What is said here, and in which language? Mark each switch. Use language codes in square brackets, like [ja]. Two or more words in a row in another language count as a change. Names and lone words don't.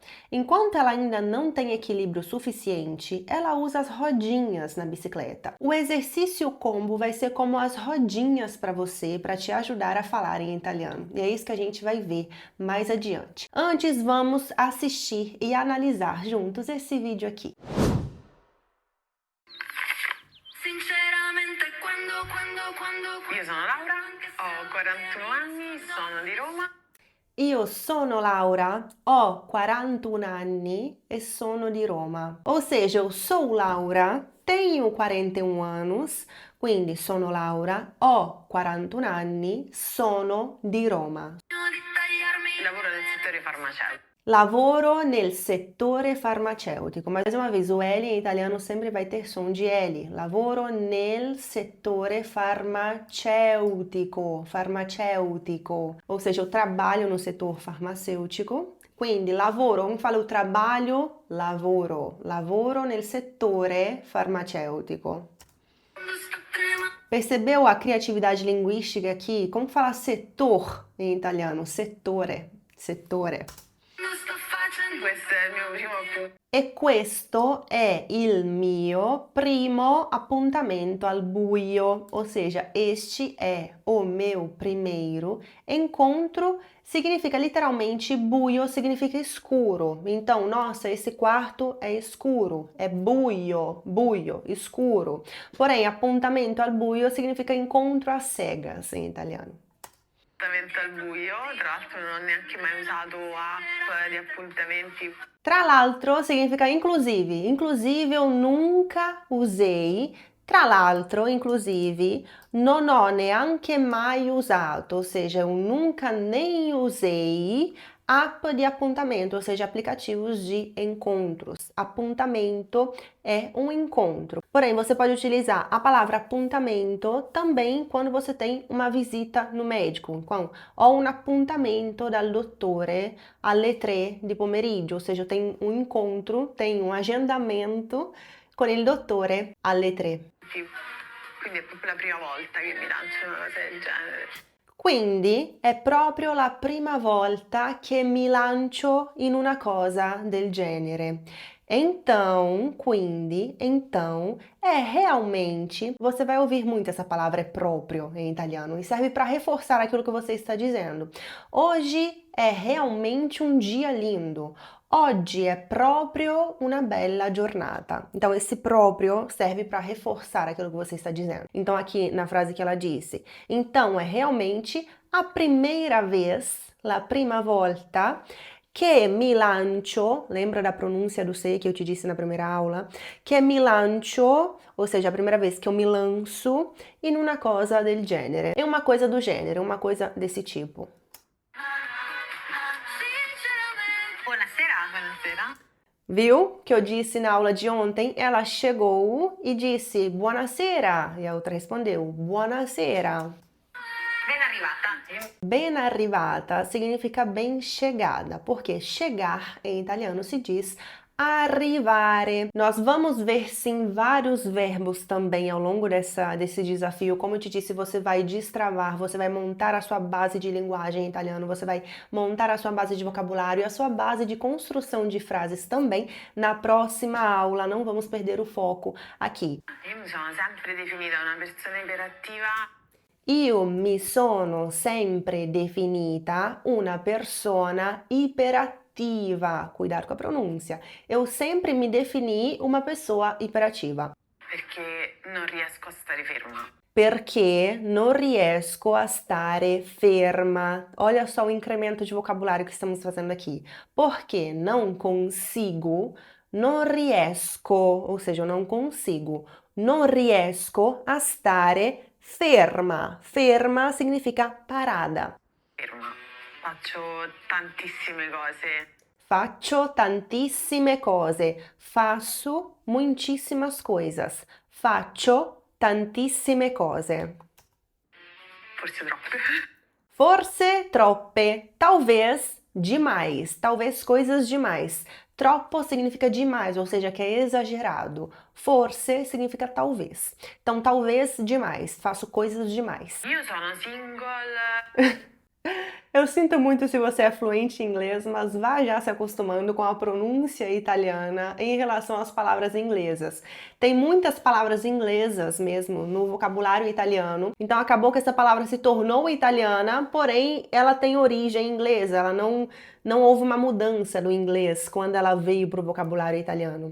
[pt] Enquanto ela ainda não tem equilíbrio suficiente, ela usa as rodinhas na bicicleta. O exercício combo vai ser como as rodinhas para você, para te ajudar a falar em italiano. E é isso que a gente vai ver mais adiante. Antes, vamos assistir e analisar juntos esse vídeo aqui. [it] Io sono Laura, ho 41 anni, sono di Roma. Io sono Laura, ho 41 anni e sono di Roma. [pt] Ou seja, eu sou Laura, tenho 41 anos, [it] quindi sono Laura, ho 41 anni, sono di Roma. Lavoro nel settore farmaceutico. Lavoro nel settore farmaceutico. [pt] Mais uma vez, o L em italiano sempre vai ter som de L. [it] Lavoro nel settore farmaceutico. Farmaceutico. [pt] Ou seja, eu trabalho no setor farmacêutico. [it] Quindi lavoro, [pt] come fala o trabalho? [it] Lavoro. Lavoro nel settore farmaceutico. [pt] Percebeu a criatividade linguística aqui? Como fala setor em italiano? Settore. Settore. [it] Questo è il mio primo appuntamento. E questo è il mio primo appuntamento al buio, [pt] ou seja, este é o meu primeiro encontro. Significa literalmente buio, significa escuro. Então, nossa, esse quarto é escuro, é buio, buio, escuro. Porém, [it] appuntamento al buio [pt] significa encontro às cegas em italiano. [it] Appuntamento al buio, tra l'altro non ho neanche mai usato app di appuntamenti. Tra l'altro [pt] significa inclusive. Inclusive eu nunca usei. [it] Tra l'altro, inclusive, non ho neanche mai usato, [pt] ou seja, eu nunca nem usei app de apontamento, ou seja, aplicativos de encontros. Appuntamento é um encontro. Porém, você pode utilizar a palavra appuntamento também quando você tem uma visita no médico. Então, [it] ho un appuntamento dal dottore alle 3 di pomeriggio, [pt] ou seja, eu tenho um encontro, tenho um agendamento [it] con il dottore alle 3. Quindi è proprio la prima volta che mi lancio una cosa del genere. Quindi è proprio la prima volta che mi lancio in una cosa del genere. [pt] Então, quindi, então, é realmente. Você vai ouvir muito essa palavra é próprio em italiano e serve para reforçar aquilo que você está dizendo. Hoje é realmente um dia lindo. [it] Oggi è proprio una bella giornata. [pt] Então, esse próprio serve para reforçar aquilo que você está dizendo. Então, aqui na frase que ela disse, então é realmente a primeira vez, [it] la prima volta, che mi lancio, [pt] lembra da pronúncia do se que eu te disse na primeira aula? [it] Che mi lancio, [pt] ou seja, a primeira vez que eu me lanço [it] in una cosa del genere. [pt] É uma coisa do gênero, uma coisa desse tipo. [it] Buonasera, buonasera. [pt] Viu que eu disse na aula de ontem? Ela chegou e disse buonasera, e a outra respondeu buonasera. [it] Ben arrivata. Ben arrivata [pt] significa bem chegada, porque chegar em italiano se diz arrivare. Nós vamos ver sim vários verbos também ao longo desse desafio. Como eu te disse, você vai destravar, você vai montar a sua base de linguagem em italiano, você vai montar a sua base de vocabulário e a sua base de construção de frases também na próxima aula. Não vamos perder o foco aqui. [it] Io mi sono sempre definita una persona iperattiva. Io mi sono sempre definita una persona iperativa. [pt] Cuidado com a pronúncia. Eu sempre me defini uma pessoa hiperativa. [it] Perché non riesco a stare ferma. Perché non riesco a stare ferma. [pt] Olha só o incremento de vocabulário que estamos fazendo aqui. Porque não consigo, [it] non riesco, [pt] ou seja, eu não consigo, [it] non riesco a stare ferma. [pt] Ferma significa parada. [it] Ferma. Faccio tantissime cose. Faccio tantissime cose. [pt] Faço muitíssimas coisas. [it] Faccio tantissime cose. Forse troppe. Forse troppe. [pt] Talvez demais. Talvez coisas demais. Troppo significa demais, ou seja, que é exagerado. Forse significa talvez. Então, talvez demais. Faço coisas demais. [it] Io sono single. [pt] Eu sinto muito se você é fluente em inglês, mas vá já se acostumando com a pronúncia italiana em relação às palavras inglesas. Tem muitas palavras inglesas mesmo no vocabulário italiano, então acabou que essa palavra se tornou italiana, porém ela tem origem inglesa, ela não houve uma mudança do inglês quando ela veio para o vocabulário italiano.